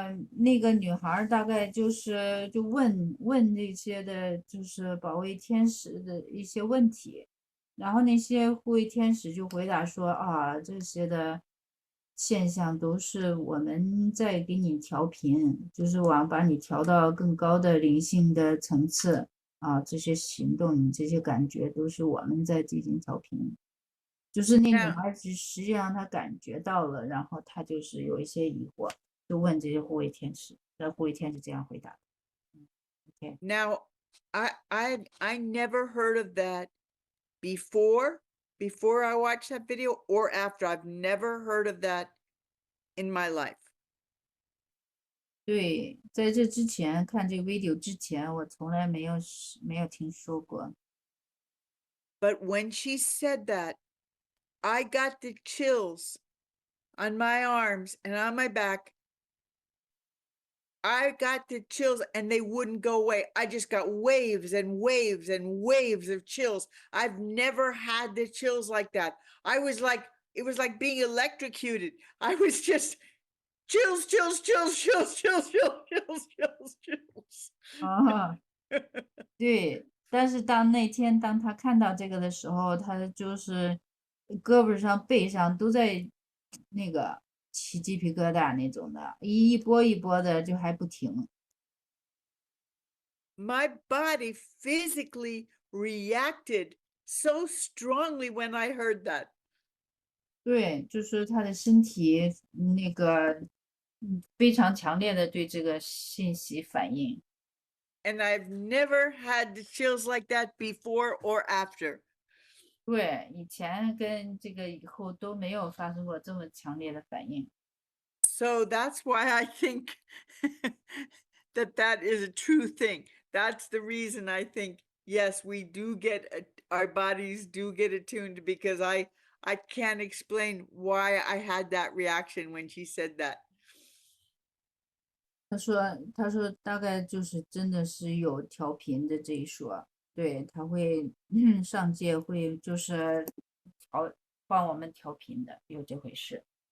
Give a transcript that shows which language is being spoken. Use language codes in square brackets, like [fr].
[zh] 那个女孩大概就是就问那些的，就是保卫天使的一些问题，然后那些护卫天使就回答说啊，这些的现象都是我们在给你调频，就是把你调到更高的灵性的层次啊，这些行动、这些感觉都是我们在进行调频。就是那女 [en] Now, [zh] 孩实际上她感觉到了，然后她就是有一些疑惑。就问这些护卫天使，护卫天使这样回答。 [en] Okay. now I never heard of that before I watched that video or after. I've never heard of that in my life. [zh] 对，在这之前看这个 video 之前，我从来没有听说过。 [en] But when she said that, I got the chills on my arms and on my back. I got the chills and they wouldn't go away. I just got waves and waves and waves of chills. I've never had the chills like that. I was like, it was like being electrocuted. I was just chills, chills, chills, chills, chills, chills, chills, chills, chills. [zh] 啊，对，但是当他看到这个的时候，他就是胳膊上、背上都在那个起鸡皮疙瘩那种的，一波一波的就还不停。 [en] My body physically reacted so strongly when I heard that. [zh] 对，就是他的身体那个非常强烈的对这个信息反应。 [en] And I've never had the chills like that before or after. [zh] 对，以前跟这个以后都没有发生过这么强烈的反应。 [en] So that's why I think that is a true thing. That's the reason I think, yes, we do get, our bodies do get attuned, because I can't explain why I had that reaction when she said that. [zh] 他说大概就是真的是有调频的这一说，对，他会上界会就是帮我们调频的，有这回事。